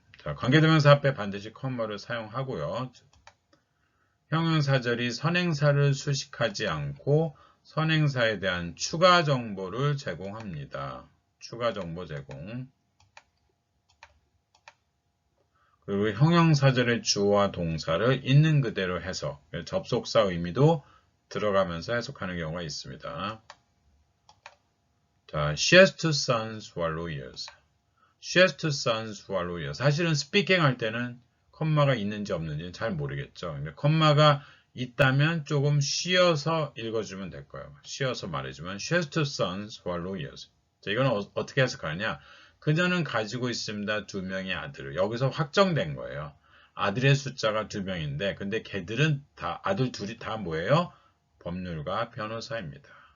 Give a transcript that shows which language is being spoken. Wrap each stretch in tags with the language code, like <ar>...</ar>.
<ko>자, 관계대명사 앞에 반드시 콤마를 사용하고요. 형용사절이 선행사를 수식하지 않고 선행사에 대한 추가 정보를 제공합니다. 추가 정보 제공. 그리고 형용사절의 주어와 동사를 있는 그대로 해석, 접속사 의미도 들어가면서 해석하는 경우가 있습니다.</ko> <en>자, she has two sons who are lawyers. She has two sons who are lawyers.</en> <ko>사실은 스피킹 할 때는 콤마가 있는지 없는지 잘 모르겠죠. 근데 콤마가 있다면 조금 쉬어서 읽어주면 될 거예요. 쉬어서 말해주면</ko> <en>she has two sons who are lawyers.</en> <ko>자, 이건 어떻게 해석하느냐? 그녀는 가지고 있습니다. 2명의 아들을. 여기서 확정된 거예요. 아들의 숫자가 2명인데 근데 걔들은 다 아들 둘이 다 뭐예요? 법률가 변호사입니다.</ko>